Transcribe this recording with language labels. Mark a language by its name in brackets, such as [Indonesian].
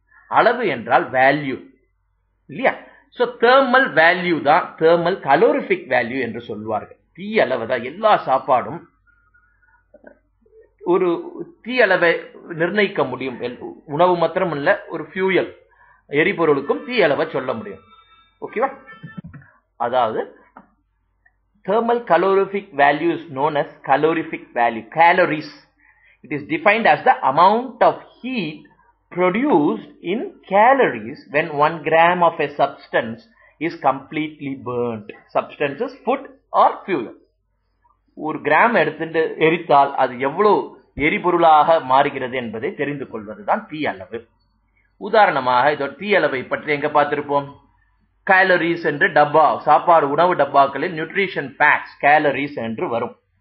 [Tamil] அளவு என்றால் வேல்யூ இல்லையா. சோ தெர்மல் வேல்யூ தான் தெர்மல் கலோரிஃபிக் வேல்யூ என்று சொல்வார்கள். தீ அளவு தான் எல்லா சாப்பாடும் ஒரு தீ அளவை நிர்ணயிக்க முடியும். உணவு மாத்திரம் இல்ல, ஒரு ஃபியூயல் எரிபொருளுக்கும் தீ அளவை சொல்ல முடியும். ஓகேவா. [English] அதாவது thermal calorific value is known as calorific value, calories. It is defined as the amount of heat produced in calories when 1 gram of a substance is completely burnt. Substance is food or fuel. [Tamil] ஒரு gram எடுத்துட்டு எரித்தால் அது எவ்வளவு எரிபொருளாக மாறுகிறது என்பதை தெரிந்து கொள்வதுதான் தீ அளவு. உதாரணமாக இதோட தீ அளவை பற்றி எங்க பார்த்திருப்போம், கேலரிஸ் என்று டப்பா, சாப்பாடு உணவு டப்பாக்களில் நியூட்ரிஷன் ஃபேக்ட்ஸ் கேலரிஸ் என்று வரும்.